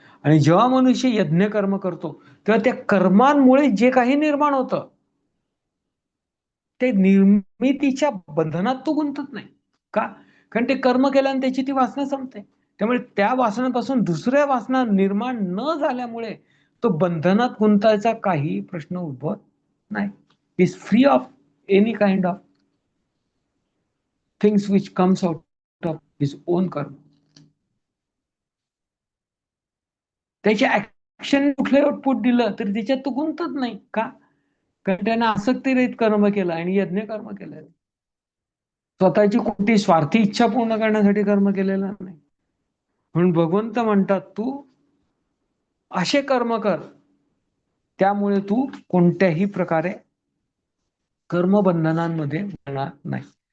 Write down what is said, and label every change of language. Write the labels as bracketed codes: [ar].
[mr] आणि जेव्हा मनुष्य यज्ञ कर्म करतो तेव्हा त्या कर्मांमुळे जे काही निर्माण होतं ते निर्मितीच्या बंधनात तो गुंतत नाही. का? कारण ते कर्म केल्याने त्याची ती वासना संपते. त्यामुळे त्या वासनापासून दुसऱ्या वासना निर्माण न झाल्यामुळे तो बंधनात गुंतायचा काही प्रश्न उद्भवत नाही. [en] Is free of any kind of things which comes out of his own karma. [mr] त्याच्या ऍक्शन कुठले आउटपुट दिलं तरी त्याच्यात तो गुंतत नाही. का? कारण त्याने आसक्तीरहित कर्म केलं आणि यज्ञ कर्म केलं. स्वतःची कोणती स्वार्थी इच्छा पूर्ण करण्यासाठी कर्म केलेलं नाही. म्हणून भगवंत म्हणतात तू असे कर्म कर, त्यामुळे तू कोणत्याही प्रकारे कर्मबंधनांमध्ये येणार नाही.